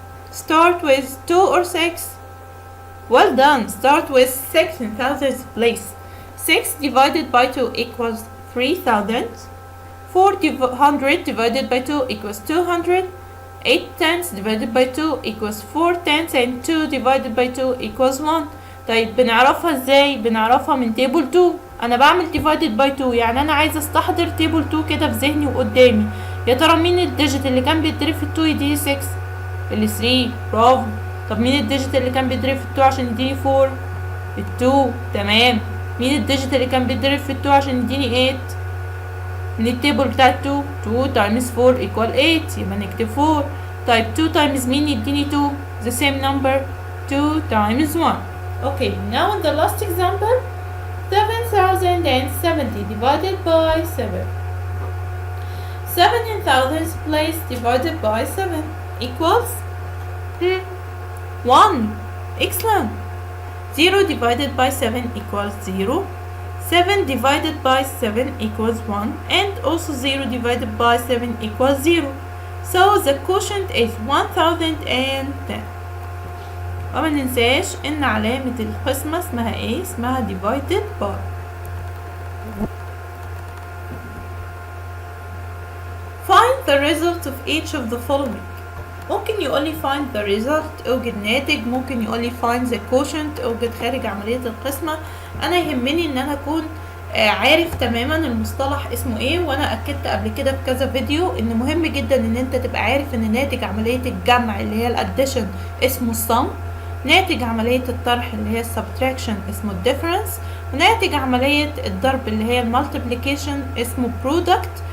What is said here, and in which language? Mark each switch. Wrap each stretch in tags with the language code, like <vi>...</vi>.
<en>Start with 2 or 6? Well done. Start with 6 in thousands place. 6 divided by 2 equals 3000. 400 divided by 2 equals 200. 8 tenths divided by 2 equals 4 tenths, and 2 divided by 2 equals 1.</en> <ar>طيب بنعرفها ازاي؟ بنعرفها من table 2. انا بعمل</ar> <en>divided by 2،</en> <ar>يعني انا عايزه استحضر table 2 كده في ذهني وقدامي. يا ترى مين الديجيت اللي كان بيتضرب في ال 2 يديني 6؟ ال 3. برافو. طب مين الديجيت اللي كان بيتضرب في ال 2 عشان يديني 4؟ ال 2. تمام. مين الديجيت اللي كان بيتضرب في ال 2 عشان يديني 8؟ من التيبل بتاع 2.</ar> <en>2 times 4 equal 8.</en> <ar>يبقى نكتب 4.</ar> <en>طيب 2 times</en> <ar>مين يديني</ar> <en>2؟ the same number. 2 times 1. Okay, now in the last example, 7070 divided by 7. 7 in thousands place divided by 7 equals 1. Excellent. 0 divided by 7 equals 0. 7 divided by 7 equals 1. And also 0 divided by 7 equals 0. So the quotient is 1010.</en> <ar>وما ننساش ان علامة القسمة اسمها ايه؟ اسمها</ar> <en>divided by. Find the result of each of the following.</en> <ar>ممكن يقولي</ar> <en>find the result،</en> <ar>اوجد ناتج. ممكن يقولي</ar> <en>find the quotient،</en> <ar>اوجد خارج عملية القسمة. انا يهمني ان انا اكون عارف تماما المصطلح اسمه ايه، وانا اكدت قبل كده في كذا فيديو ان مهم جدا ان انت تبقى عارف ان ناتج عملية الجمع اللي هي الاديشن اسمه السم، ناتج عملية الطرح اللي هي السبتراكشن اسمه الديفرنس، وناتج عملية الضرب اللي هي المالتيبليكيشن اسمه برودكت.</ar>